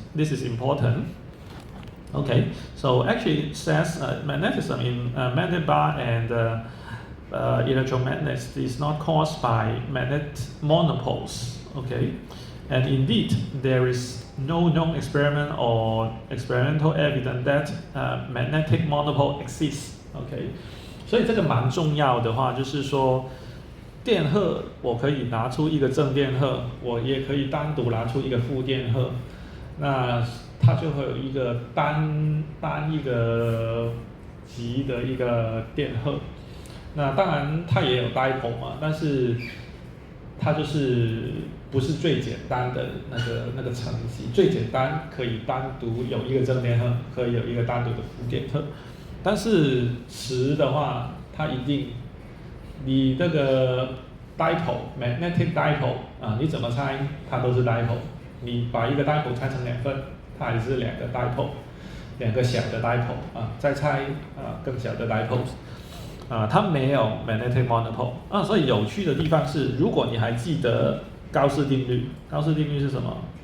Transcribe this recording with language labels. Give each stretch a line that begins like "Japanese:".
English: This is important. Okay, so actually it says magnetism in magnet bar and electromagnets is not caused by magnet monopoles. Okay, And indeed, there is no known experiment or experimental evidence that magnetic monopole exists.
Chinese: OK， 所以这个蛮重要的话，就是说电荷我可以拿出一个正电荷，我也可以单独拿出一个负电荷，那它就会有一个单一个极的一个电荷。那当然它也有 dipole 嘛，但是它就是不是最简单的那个层级，最简单可以单独有一个正电荷，可以有一个单独的负电荷。但是磁的话，它一定你这个 dipole magnetic dipole 啊，你怎么拆它都是 dipole。你把一个 dipole 拆成2份，它也是2个 dipole， 2个小的 dipole 啊，再拆更小的 dipole。它没有 magnetic monopole 所以有趣的地方是，如果你还记得高斯定律，高斯定律是什么